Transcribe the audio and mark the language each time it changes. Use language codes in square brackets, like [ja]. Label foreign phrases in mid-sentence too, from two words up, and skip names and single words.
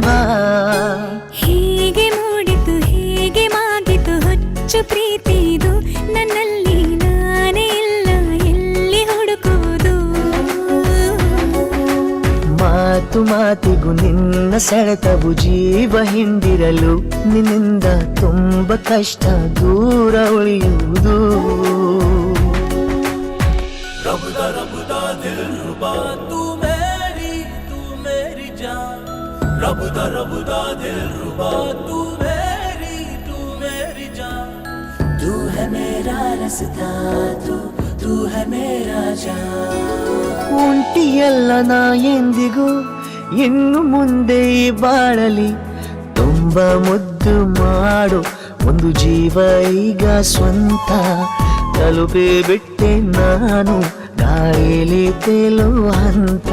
[kn] ಹೀಗೆ ಮೂಡಿತು ಹೀಗೆ ಮಾಗಿತು ಹುಚ್ಚು ಪ್ರೀತಿದು ನನ್ನಲ್ಲಿ ನಾನೇ ಇಲ್ಲ ಎಲ್ಲಿ ಹುಡುಕುವುದು ಮಾತು ಮಾತಿಗೂ ನಿನ್ನ ಸೆಳೆತವು ಜೀವ ಹಿಂದಿರಲು ನಿನ್ನಿಂದ ತುಂಬ ಕಷ್ಟ ದೂರ ಉಳಿಯುವುದು [hi] रबदा रबदा दिल रुबा तू मेरी जान रबदा दिल रुबा तू मेरी जान तू है मेरा रास्ता तू है मेरा जान [kn] ಒಂಟಿಯಲ್ಲ ನಾ ಎಂದಿಗೂ ಇನ್ನು ಮುಂದೆ ಈ ಬಾಳಲಿ ತುಂಬ ಮುದ್ದು ಮಾಡು ಒಂದು ಜೀವ ಈಗ ಸ್ವಂತ ತಲುಪಿ ಬಿಟ್ಟೆ ನಾನು ಗಾಳಿಲಿ ತೇಲೋ ಹಂತ